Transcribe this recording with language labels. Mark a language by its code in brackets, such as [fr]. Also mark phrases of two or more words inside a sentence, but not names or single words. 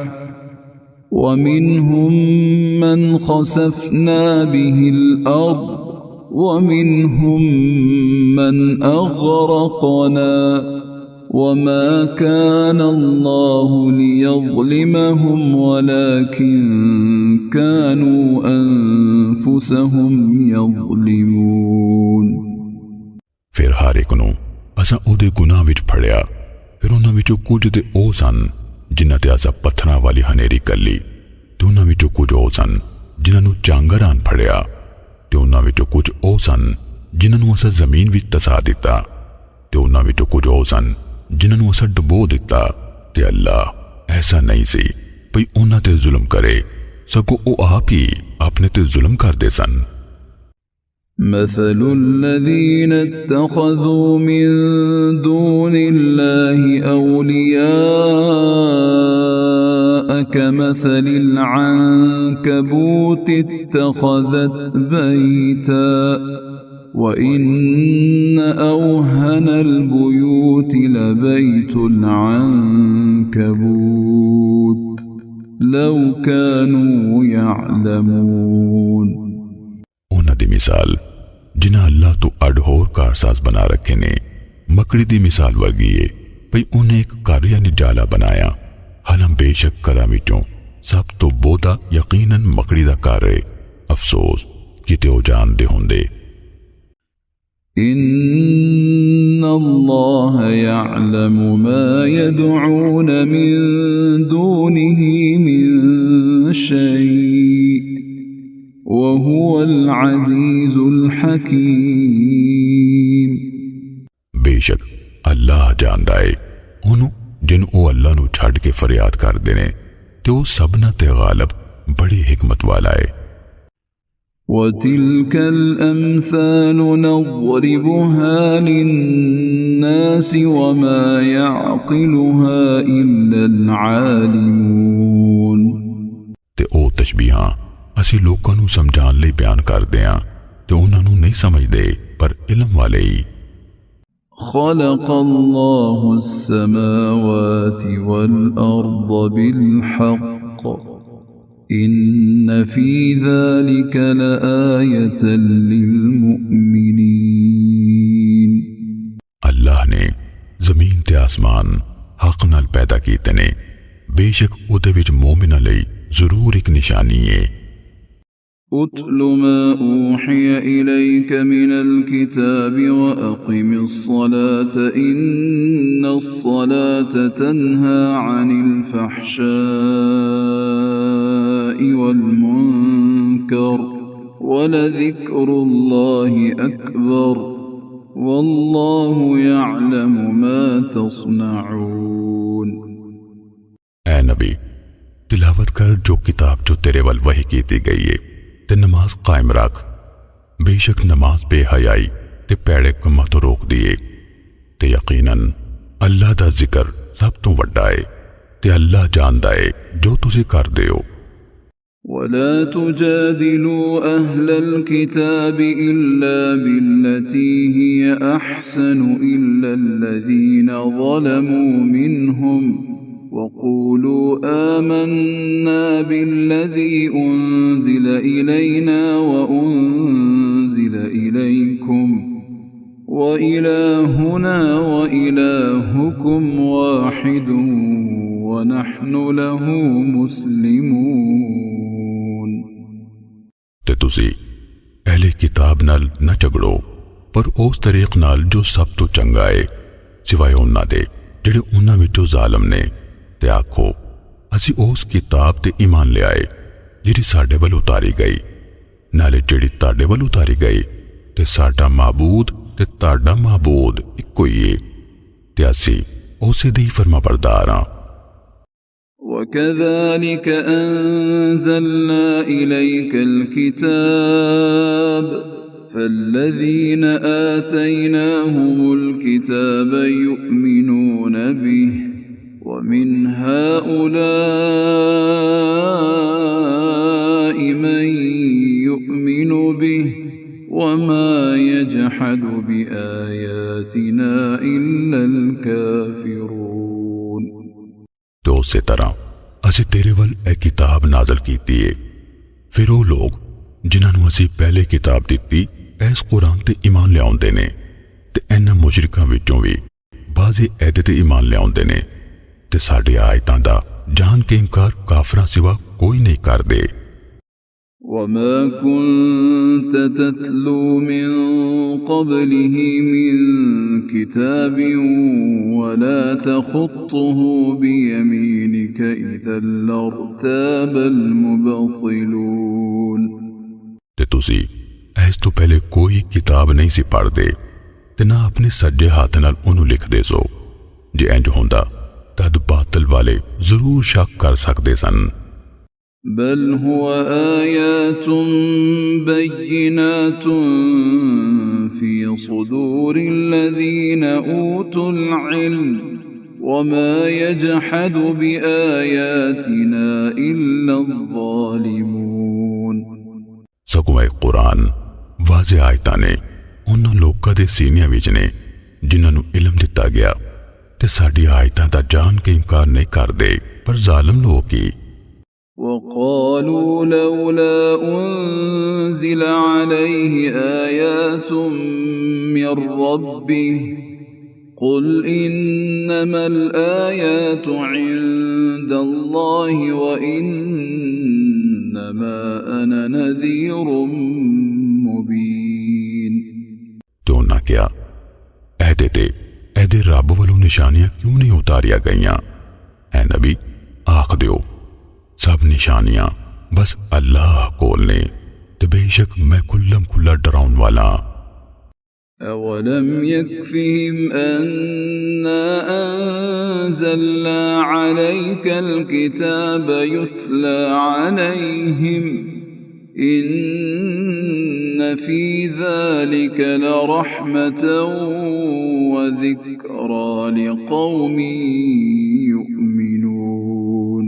[ar] ومنهم من خسفنا به الأرض ومنهم من أغرقنا وما كان الله ليظلمهم ولكن كانوا أنفسهم يظلمون۔ [pa] ਫਿਰ ਹਰ ਇੱਕ ਨੂੰ ਅਸਾਂ ਉਹਦੇ ਗੁਨਾਹ ਵਿੱਚ ਫੜਿਆ। ਫਿਰ ਉਹਨਾਂ ਵਿੱਚੋਂ ਕੁਝ ਤੇ ਉਹ ਸਨ ਜਿਨ੍ਹਾਂ ਤੇ ਅਸਾਂ ਪੱਥਰਾਂ ਵਾਲੀ ਹਨੇਰੀ ਕੱਲੀ ਤੇ ਉਹਨਾਂ ਵਿੱਚੋਂ ਕੁਝ ਉਹ ਸਨ ਜਿਨ੍ਹਾਂ ਨੂੰ ਚਾਂਗਰ ਆਣ ਫੜਿਆ ਤੇ ਉਹਨਾਂ ਵਿੱਚੋਂ ਕੁਝ ਉਹ ਸਨ ਜਿਨ੍ਹਾਂ ਨੂੰ ਅਸਾਂ ਜ਼ਮੀਨ ਵਿੱਚ ਤਸਾ ਦਿੱਤਾ ਤੇ ਉਹਨਾਂ ਵਿੱਚੋਂ ਕੁਝ ਉਹ ਸਨ ਜਿਨ੍ਹਾਂ ਨੂੰ ਅਸਾਂ ਡੁਬੋ ਦਿੱਤਾ। ਤੇ ਅੱਲਾਹ ਐਸਾ ਨਹੀਂ ਸੀ ਭਈ ਉਹਨਾਂ ਤੇ ਜ਼ੁਲਮ ਕਰੇ, ਸਗੋਂ ਉਹ ਆਪ ਹੀ ਆਪਣੇ ਤੇ ਜ਼ੁਲਮ ਕਰਦੇ ਸਨ। [ar] مثل الذين اتخذوا من دون الله أولياء كمثل العنكبوت اتخذت بيتا وإن أوهن البيوت لبيت العنكبوت لو كانوا يعلمون۔ [pa] ਉਹਨਾਂ ਦੀ ਮਿਸਾਲ ਜਿਨ੍ਹਾਂ ਅੱਲਾਹ ਤੋਂ ਅੱਡ ਹੋਰ ਕਾਰਸਾਜ਼ ਬਣਾ ਰੱਖੇ ਨੇ ਮੱਕੜੀ ਦੀ ਮਿਸਾਲ ਵਰਗੀ ਏ ਭਈ ਉਹਨੇ ਇੱਕ ਘਰ ਯਾਨੀ ਜਾਲਾ ਬਣਾਇਆ, ਹਾਲਾਂ ਬੇਸ਼ੱਕ ਘਰਾਂ ਵਿੱਚੋਂ ਸਭ ਤੋਂ ਬਹੁਤਾ ਯਕੀਨਨ ਮੱਕੜੀ ਦਾ ਘਰ ਏ। ਅਫਸੋਸ ਕਿਤੇ ਉਹ ਜਾਣਦੇ ਹੁੰਦੇ। [ar] إن الله يعلم ما يدعون من دونه من شيء وهو العزيز الحكيم۔ [pa] ਬੇਸ਼ੱਕ ਅੱਲਾਹ ਜਾਣਦਾ ਏ ਉਹਨੂੰ ਜਿਹਨੂੰ ਉਹ ਅੱਲਾਹ ਨੂੰ ਛੱਡ ਕੇ ਫਰਿਆਦ ਕਰਦੇ ਨੇ ਤੇ ਉਹ ਸਭਨਾਂ ਤੇ ਗਾਲਬ ਬੜੀ ਹਕਮਤ ਵਾਲਾ ਏ। [ar] وتلك الأمثال نضربها للناس وما يعقلها إلا العالمون۔ [pa] ਤੇ ਉਹ ਤਸ਼ਬੀਹਾਂ ਅਸੀਂ ਲੋਕਾਂ ਨੂੰ ਸਮਝਾਉਣ ਲਈ ਬਿਆਨ ਕਰਦੇ ਹਾਂ ਤੇ ਉਹਨਾਂ ਨੂੰ ਨਹੀਂ ਸਮਝਦੇ ਪਰ ਇਲਮ ਵਾਲੇ ਹੀ। [ar] خلق الله السماوات والأرض بالحق إن في ذلك لآية للمؤمنين [pa] ਅੱਲਾਹ ਨੇ ਜ਼ਮੀਨ ਤੇ ਆਸਮਾਨ ਹੱਕ ਨਾਲ ਪੈਦਾ ਕੀਤੇ ਨੇ, ਬੇਸ਼ੱਕ ਉਹਦੇ ਵਿੱਚ ਮੋਮਿਨਾਂ ਲਈ ਜ਼ਰੂਰ ਇੱਕ ਨਿਸ਼ਾਨੀ ਹੈ। [ar] أتل ما أوحي إليك من الكتاب وأقم الصلاة إن الصلاة تنهى عن الفحشاء والمنكر ولذكر الله أكبر والله يعلم ما تصنعون। [pa] ਐ ਨਬੀ, ਤਿਲਾਵਤ ਕਰ ਜੋ ਕਿਤਾਬ ਜੋ ਤੇਰੇ ਵੱਲ ਵਹੀ ਕੀਤੀ ਗਈ ਹੈ ਤੇ ਨਮਾਜ਼ ਕਾਇਮ ਰੱਖ। ਬੇਸ਼ੱਕ ਨਮਾਜ਼ ਬੇਹਯਾਈ ਤੇ ਪੈੜੇ ਕੰਮਾਂ ਤੋਂ ਰੋਕ ਦਿਏ ਤੇ ਯਕੀਨਨ ਅੱਲਾਹ ਦਾ ਜ਼ਿਕਰ ਸਭ ਤੋਂ ਵੱਡਾ ਹੈ ਤੇ ਅੱਲਾਹ ਜਾਣਦਾ ਹੈ ਜੋ ਤੁਸੀਂ ਕਰਦੇ ਹੋ। [ar] ولا تجادلوا أهل الكتاب إلا بالتي هي أحسن إلا الذين ظلموا منهم وقولوا آمنا بالذي أنزل إلينا وأنزل إليكم وإلهنا وإلهكم واحد ونحن له مسلمون। [pa] ਤੇ ਤੁਸੀਂ ਅਹਿਲੇ ਕਿਤਾਬ ਨਾਲ ਨਾ ਝਗੜੋ, ਪਰ ਉਸ ਤਰੀਕ ਨਾਲ ਜੋ ਸਭ ਤੋਂ ਚੰਗਾ ਹੈ ਸਿਵਾਏ ਉਨ੍ਹਾਂ ਦੇ ਜਿਹੜੇ ਉਨ੍ਹਾਂ ਵਿੱਚੋਂ ਜ਼ਾਲਮ ਨੇ, ਤੇ ਆਖੋ ਅਸੀਂ ਉਸ ਕਿਤਾਬ ਤੇ ਈਮਾਨ ਲੈ ਆਏ ਜਿਹੜੀ ਸਾਡੇ ਵੱਲ ਉਤਾਰੀ ਗਈ, ਨਾਲੇ ਜਿਹੜੀ ਤਾਡੇ ਵੱਲ ਉਤਾਰੀ ਗਈ, ਤੇ ਸਾਡਾ ਮਾਬੂਦ ਤੇ ਤਾਡਾ ਮਾਬੂਦ ਇੱਕੋ ਹੀ ਹੈ, ਤੇ ਅਸੀਂ ਉਸੇ ਦੀ ਫ਼ਰਮਾਬਰਦਾਰ ਹਾਂ। [ar] وكذلك أنزلنا إليك الكتاب فالذين آتيناهم الكتاب يؤمنون به ومن هؤلاء من يؤمن به وما يجحد بآياتنا إلا الكافرون। [pa] ਤੋ ਉਸੀ ਤਰ੍ਹਾਂ ਅਸੀਂ ਤੇਰੇ ਵੱਲ ਏ ਕਿਤਾਬ ਨਾਜ਼ਿਲ ਕੀਤੀ ਹੈ, ਫਿਰ ਵੋ ਲੋਕ ਜਿਨ੍ਹਾਂ ਅਸੀਂ ਪਹਿਲੇ ਕਿਤਾਬ ਦਿੱਤੀ ਇਸ ਕੁਰਾਨ ਤੇ ਈਮਾਨ ਲਿਆਉਂਦੇ ਨੇ, ਤੇ ਇਨ੍ਹਾਂ ਮੁਸ਼ਰਿਕਾਂ ਵਿੱਚੋਂ ਭੀ ਬਾਜ਼ੀ ਐਦੇ ਤੇ ਈਮਾਨ ਲਿਆਉਂਦੇ ਨੇ, ਤੇ ਸਾਡੀ ਆਇਤਾਂ ਦਾ ਜਾਣ ਕੇ ਇਨਕਾਰ ਕਾਫ਼ਰਾਂ ਸਿਵਾ ਕੋਈ ਨਹੀਂ ਕਰਦੇ। [ar] وما كنت تتلو من قبله من كتاب ولا تخطه بيمينك إذا لارتاب المبطلون। [pa] ਤੇ ਤੁਸੀਂ ਇਸ ਤੋਂ ਪਹਿਲੇ ਕੋਈ ਕਿਤਾਬ ਨਹੀਂ ਸੀ ਪੜ੍ਹਦੇ ਤੇ ਨਾ ਅਪਣੇ ਸੱਜੇ ਹਾਥ ਨਾਲ ਉਨ੍ਹੋਂ ਲਿਖਦੇ ਸੋ, ਜੇ ਇੰਜ ਹੁੰਦਾ ਤਦ ਬਾਤਿਲ ਵਾਲੇ ਜ਼ਰੂਰ ਸ਼ੱਕ ਕਰ ਸਕਦੇ ਸਨ। [ar] بل هو آياتٌ بيناتٌ في صدور الذين أوتوا العلم وما يجحد بآياتنا إلا الظالمون. [pa] ਸਗੋਂ ਏ ਕੁਰਾਨ ਵਾਜ਼ੇ ਆਇਤਾਂ ਨੇ ਉਨ੍ਹਾਂ ਲੋਕਾਂ ਦੇ ਸੀਨਿਆਂ ਵਿੱਚ ਨੇ ਜਿਨ੍ਹਾਂ ਨੂੰ ਇਲਮ ਦਿੱਤਾ ਗਿਆ ਤੇ ਸਾਡੀ ਆਇਤਾਂ ਦਾ ਜਾਣ ਕੇ ਇਨਕਾਰ ਨਹੀਂ ਕਰਦੇ, ਪਰ ਜ਼ਾਲਿਮ ਲੋਕ ਹੀ [ar] وقالوا لولا أنزل عليه آيات من ربه قل إنما الآيات عند الله وإنما أنا نذير مبين। [pa] ਤੋ ਉਨ੍ਹਾਂ ਕਿਆ ਐਦੇ ਰੱਬ ਵਾਲੋਂ ਨਿਸ਼ਾਨੀਆਂ ਕਿਉਂ ਨਹੀਂ ਉਤਾਰੀਆਂ ਗਈਆਂ? ਐ ਨਬੀ ਆਖ ਦਿਓ ਸਭ ਨਿਸ਼ਾਨੀਆਂ ਬਸ ਅੱਲਾਹ ਕੋਲ ਨੇ, ਤੇ ਬੇਸ਼ੱਕ ਮੈਂ ਖੁੱਲ੍ਹਮ ਖੁੱਲ੍ਹਾ ਡਰਾਉਣ ਵਾਲਾ। [ar] أولم يكفهم أنا أنزلنا عليك الكتاب يتلى عليهم إن في ذلك لرحمة وذكرى لقوم يؤمنون।